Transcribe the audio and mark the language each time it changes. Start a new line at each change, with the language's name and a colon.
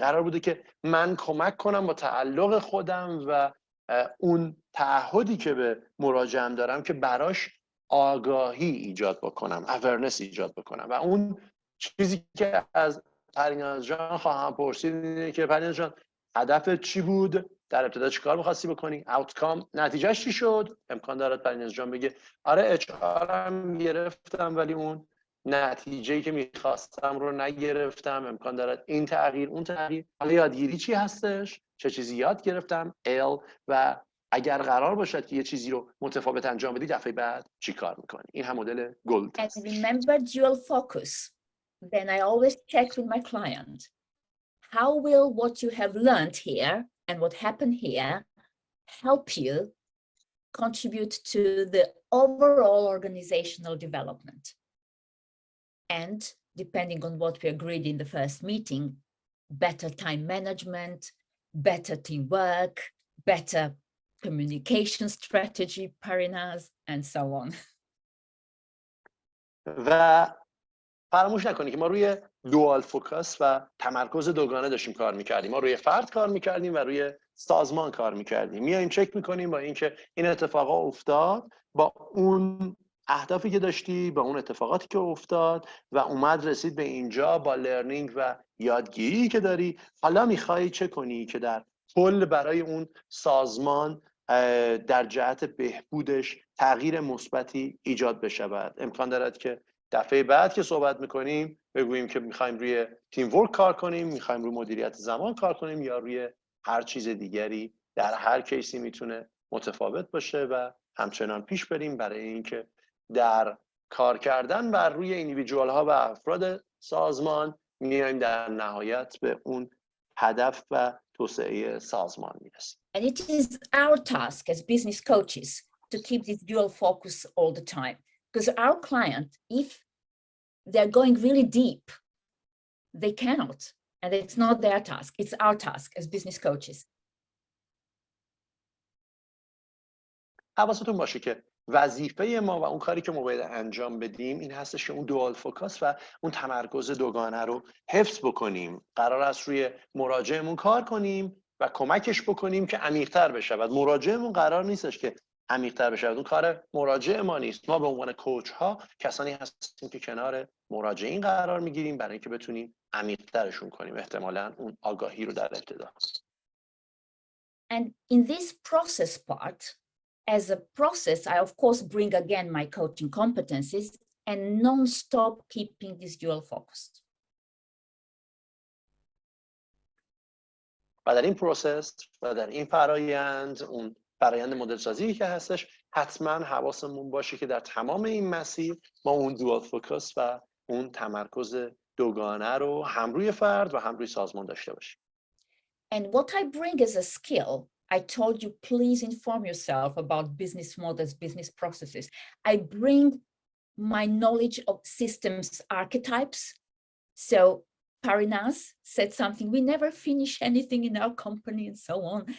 Persian: قرار بوده که من کمک کنم با تعلق خودم و اون تعهدی که به مراجعم دارم که براش آگاهی ایجاد بکنم، awareness ایجاد بکنم. و اون چیزی که از پریناز جان خواهم پرسید اینه که پریناز جان هدفت چی بود؟ در ابتدا چی کار می‌خواستی بکنی؟ آوتکام، نتیجهش چی شد؟ امکان دارد پریناز جان بگه آره اچ‌آرم گرفتم ولی اون نتیجه‌ای که می‌خواستم رو نگرفتم. امکان دارد این تغییر اون تغییر. حالا یادگیری چی هستش؟ چه چیزی یاد گرفتم؟ و اگر قرار باشد که یه چیزی رو متفاوت انجام بدی دفعه بعد چی کار می‌کنی؟ این هم مدل گلد
English: And
Persian: هست.
English: remember dual focus. Then I always check with my client. how will what you have learned here and what happened here help you contribute to the overall organizational development? And depending on what we agreed in the first meeting, better time management, better teamwork, better communication strategy, Parinas, and so on.
Persian: و فراموش نکنید که ما روی دوال فوکاس و تمرکز دوگانه داشتیم کار میکردیم. ما روی فرد کار میکردیم و روی سازمان کار میکردیم. میایم چک میکنیم با اینکه این اتفاقا افتاد، با اون اهدافی که داشتی، با اون اتفاقاتی که افتاد و اومد رسید به اینجا با لرنینگ و یادگیری که داری، حالا میخوای چه کنی که در کل برای اون سازمان در جهت بهبودش تغییر مثبتی ایجاد بشود. امکان دارد که دفعه بعد که صحبت میکنیم بگوییم که میخوایم روی تیم ورک کار کنیم، میخوایم روی مدیریت زمان کار کنیم یا روی هر چیز دیگری. در هر کیسی میتونه متفاوت باشه و همچنان پیش بریم برای اینکه در کار کردن بر روی ایندیویدوال ها و افراد سازمان میایم در نهایت به اون هدف و توسعه سازمان میرسیم.
English: And it is our task as business coaches to keep this dual focus all the time. Because our client, if they're going really deep, they cannot. And it's not their task. It's our task as business coaches.
Persian: حواستون باشه که وظیفه ما و اون کاری که ما باید انجام بدیم این هستش که اون دوال فوکاس و اون تمرکز دوگانه رو حفظ بکنیم. قرار است روی مراجعمون کار کنیم و کمکش بکنیم که عمیق‌تر بشود. مراجعمون قرار نیستش که عمیق‌تر بشود. اون کار مراجع ما نیست. ما به عنوان کوچ ها کسانی هستیم که کنار مراجعین قرار میگیریم برای اینکه بتونیم عمیق‌ترشون کنیم. احتمالاً اون آگاهی رو در ابتدا.
English: And in this process part, as a process, I of course bring again my coaching competencies and non-stop keeping this dual focus.
Persian: و در این پروسس و در این فرایند، اون فرایند مدل سازی که هستش، حتما حواسمون باشه که در تمام این مسیر ما اون دوال فوکس و اون تمرکز دوگانه رو هم روی فرد و هم روی سازمان داشته باشیم.
English: And what I bring as a skill, I told you, please inform yourself about business models, business processes. I bring my knowledge of systems archetypes. So Parinas said something, we never finish anything in our company and so on.